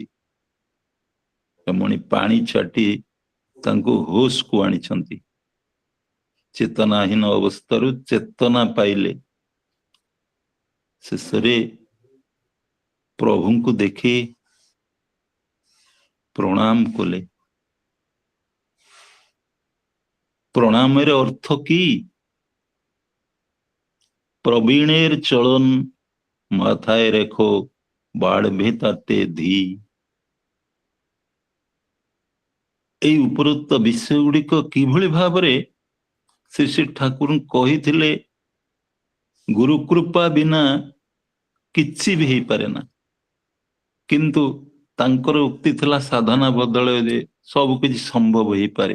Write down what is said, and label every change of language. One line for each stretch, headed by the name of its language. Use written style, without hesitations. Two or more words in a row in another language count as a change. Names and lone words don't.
Odia: ରମଣୀ ପାଣି ଛାଟି ତାଙ୍କୁ ହୋସକୁ ଆଣିଛନ୍ତି। ଚେତନାହୀନ ଅବସ୍ଥାରୁ ଚେତନା ପାଇଲେ। ଶେଷରେ ପ୍ରଭୁଙ୍କୁ ଦେଖି ପ୍ରଣାମ କଲେ।
Bangla: প্রণামের অর্থ কি? প্রবীণের চলন মাথায় রেখো, বাড়বে তাতে ধী।
Odia: ଏଇ ଉପରୋକ୍ତ ବିଷୟ ଗୁଡ଼ିକ କିଭଳି ଭାବରେ ଶ୍ରୀ ଶ୍ରୀ ଠାକୁର କହିଥିଲେ, ଗୁରୁ କୃପା ବିନା କିଛି ବି ହେଇପାରେ ନା। କିନ୍ତୁ ତାଙ୍କର ଉକ୍ତି ଥିଲା ସାଧନା ବଦଳରେ ସବୁ କିଛି ସମ୍ଭବ ହେଇପାରେ।